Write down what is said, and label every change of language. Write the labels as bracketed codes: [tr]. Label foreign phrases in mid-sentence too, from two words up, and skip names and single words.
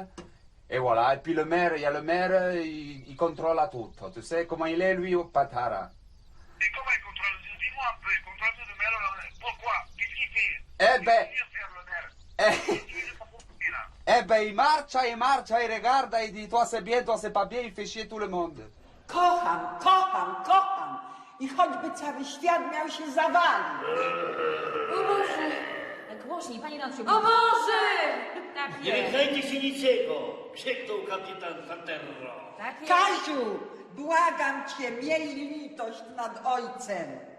[fr] Et voilà, et puis le maire, il y a le maire, il contrôle tout. Tu sais comment il est, lui, au Patara? Et comment il contrôle? Dis-moi un peu, il contrôle tout le maire. Pourquoi? Qu'est-ce qu'il fait? Eh ben, il marche, il regarde, il dit toi c'est pas bien, il fait chier tout le monde. [pl] Kocham, kocham, kocham. I choćby cały świat miał się zawalić. O Boże! Głośniej, Pani Danusiu. O Boże! Tak Nie wykręci się niczego, krzyknął kapitan Faterro. Tak jest. Kasiu, błagam cię, miej litość nad ojcem.